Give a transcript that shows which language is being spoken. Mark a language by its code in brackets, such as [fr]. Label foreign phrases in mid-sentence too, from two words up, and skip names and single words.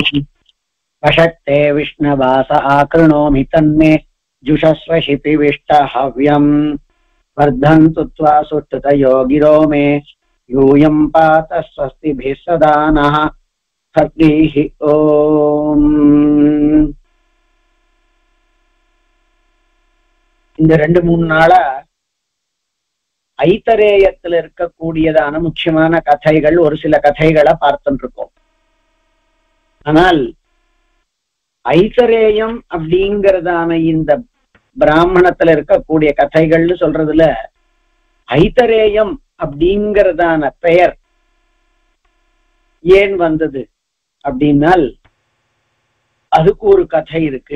[sa] वषट्ते विष्णवास आकृणोमि तन्मे जुषस्व शिपिविष्टहव्यम्। वर्धन्तु त्वा सुष्ठुतयो गिरो मे यूयम् पात स्वस्तिभिः सदा नः। हरिः ओम्. [ta] இந்த 2-3 நாளா ஐத்தரேயத்தில் இருக்கக்கூடியதான முக்கியமான கதைகள், ஒரு சில கதைகளை பார்த்துட்டு இருக்கோம். ஆனால் ஐத்தரேயம் அப்படிங்கிறதான இந்த பிராமணத்துல இருக்கக்கூடிய கதைகள்னு சொல்றதுல ஐத்தரேயம் அப்படிங்கிறதான பெயர் ஏன் வந்தது அப்படின்னால் அதுக்கு ஒரு கதை இருக்கு.